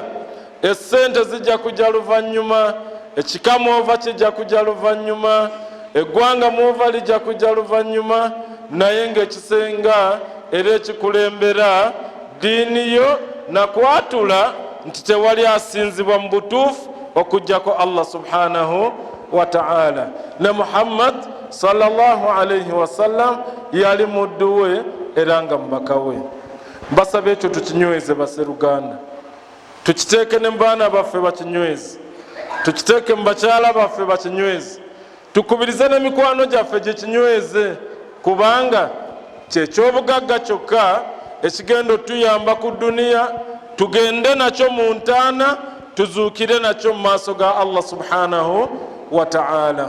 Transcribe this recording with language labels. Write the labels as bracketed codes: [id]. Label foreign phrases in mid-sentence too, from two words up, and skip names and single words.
[lg] Essente zijja kujja luvannyuma, ekika mwova kijja kujja luvannyuma, eggwanga mwova lijja kujja luvannyuma, naye ng'ekisenga era ekikulembera diini yo nakwatula nti tewali asinzibwa mu butuufu okujjako Allah [ar] سبحانه وتعالى. [lg] Ne Muhammad [ar] صلى الله عليه وسلم [lg] yali muddu we era nga mubaka we. Mbasaba ekyo tukinyweze basseruganda, tukiteeke ne mu baana baffe bakinyweze, tukiteeke mu bakyala baffe bakinyweze, tukubirize n'emikwano gyaffe gye kinyweze, kubanga kyekyobugagga kyokka ekigenda otuyamba ku duniya tugende nakyo mu ntaana tuzuukire nakyo mu maaso ga Allah [ar] سبحانه وتعالى.